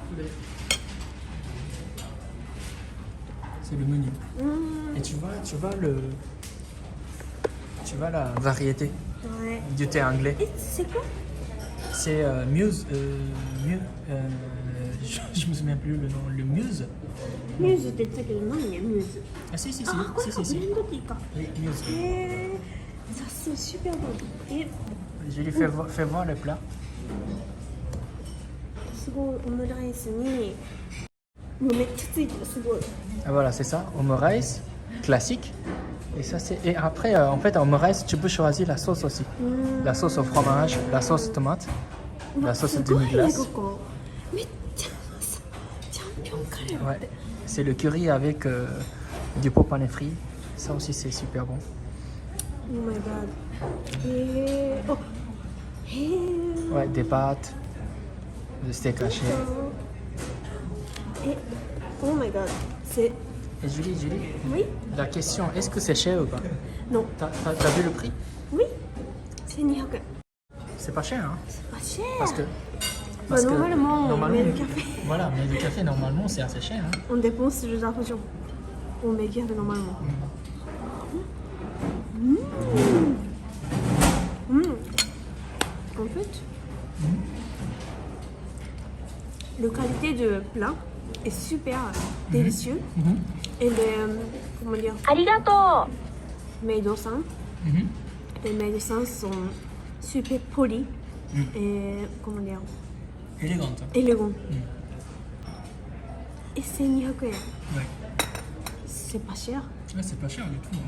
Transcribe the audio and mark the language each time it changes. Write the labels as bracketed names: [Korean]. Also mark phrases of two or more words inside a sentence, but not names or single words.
[French] C'est le menu. Et tu vois la variété Ouais. du thé anglais. Et c'est quoi? C'est Muse. Je me souviens plus le nom. Le Muse. [Japanese] Muse って言ってたけど何ね、Muse? [French] Ah si si si. [Japanese] あ、これ [French] Si [Japanese] か、 [French] si [Japanese] ブ [French] si. [Japanese] レンドティーか。 [French] Oui, Muse. Ça sent super bon. Et Je lui fais voir le plat. [Japanese] すごいオムライスにもうめっちゃついてる、すごい。 [French] Ah, voilà, c'est ça. Omurice classique. Et ça c'est. Et après, en fait, en omurice, tu peux choisir la sauce aussi. La sauce au fromage, la sauce tomate, la sauce [Japanese] すごいね、 [French] demi-glace. [Japanese] ここ。めっちゃうまそう。チャンピオンカレーだっ [French] Ouais. [Japanese] て。 [French] C'est le curry avec du pot pané frit. Ça aussi, c'est super bon. [English] Oh my god. [Japanese] へー。あ、へー。 [French] Ouais, des pâtes, le steak haché. [English] え、oh my god. [French] C'est. Et Julie, Oui? la question, est-ce que c'est cher ou pas? Non. T'as vu le prix? Oui? C'est 200 円。 C'est pas cher, hein? C'est pas cher. Parce que. Bah, normalement, mais le café. Voilà, mais le café, normalement, c'est assez cher. Hein? On dépense de l'argent. On met bien normalement. En fait, la qualité de plat est super délicieux. Et les, comment dire, [Japanese] ありがと [French] médecins, les médecins sont super polis et, comment dire, Élégante. élégants. Et 1200 yen. Ouais. C'est pas cher. Ouais, c'est pas cher du tout.